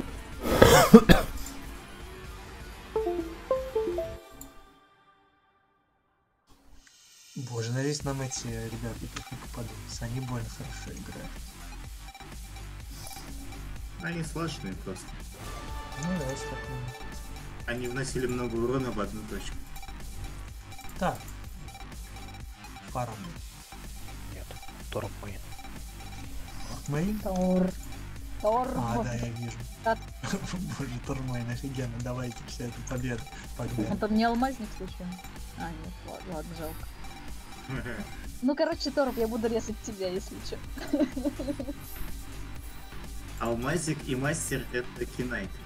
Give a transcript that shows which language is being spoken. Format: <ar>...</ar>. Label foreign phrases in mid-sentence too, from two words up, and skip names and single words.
<ru>Боже, надеюсь, нам эти ребята не попадутся. Они больно хорошо играют. Они сложные просто. Ну да, есть такое. Они вносили много урона в одну точку. Так. Фарм. Нет, Тормейн. Тормейн? Тор. А, да, я вижу. Боже, Тормейн, офигенно. Давайте все эту победу. Погнали. Он там не алмазник случайно? А, нет, ладно, жалко. Ну, короче, Торп, я буду резать тебя, если что. Алмазик и мастер это Кинайт.</ru>